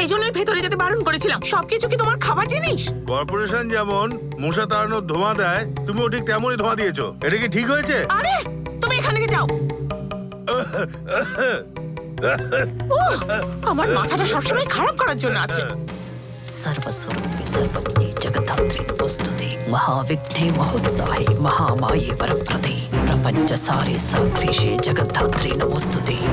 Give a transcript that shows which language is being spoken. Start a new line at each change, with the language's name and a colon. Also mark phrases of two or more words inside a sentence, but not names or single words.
Bangla: সেই জন্যই ভেতরে যেতে বারণ করেছিলাম। সবকিছু কি তোমার খাবার জিনিস? কর্পোরেশন যেমন মশা তাড়ানোর ধোঁয়া দেয়, তুমিও ঠিক তেমনই ধোঁয়া দিয়েছো। এটা কি ঠিক হয়েছে? আরে তুমি এখান থেকে যাও। উহ, আমার মাথাটা সবসময় খারাপ করার জন্য আছে।
Sanskrit: सर्वस्वरूपे सर्वज्ञे जगद्धात्री नमोस्तुते महाविघ्ने महोत्साहे महामाये वरप्रदे प्रपञ्चसारे सात्विषे जगद्धात्री नमोस्तुते।